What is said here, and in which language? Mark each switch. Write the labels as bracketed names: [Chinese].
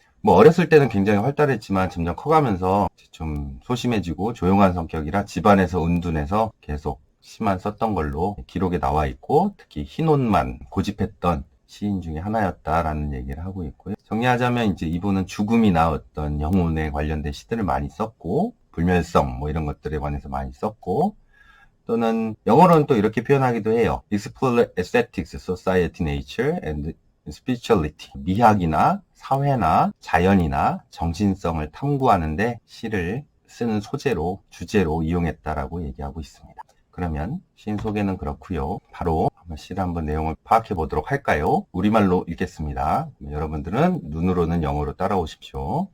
[Korean] 뭐 어렸을 때는 굉장히 활달했지만 점점 커가면서 좀 소심해지고 조용한 성격이라 집안에서 은둔해서 계속 시만 썼던 걸로 기록에 나와 있고 특히 흰옷만 고집했던 시인 중에 하나였다라는 얘기를 하고 있고요. 정리하자면 이제 이분은 죽음이나 어떤 영혼에 관련된 시들을 많이 썼고 불멸성 뭐 이런 것들에 관해서 많이 썼고 또는 영어로는 또 이렇게 표현하기도 해요. [English] Explore aesthetics, society, nature, and spirituality. [Korean] 미학이나 사회나 자연이나 정신성을 탐구하는데 시를 쓰는 주제로 이용했다라고 얘기하고 있습니다. 그러면 시인 소개는 그렇고요. 바로 시를 한번 내용을 파악해 보도록 할까요? 우리말로 읽겠습니다. 여러분들은 눈으로는 영어로 따라오십시오.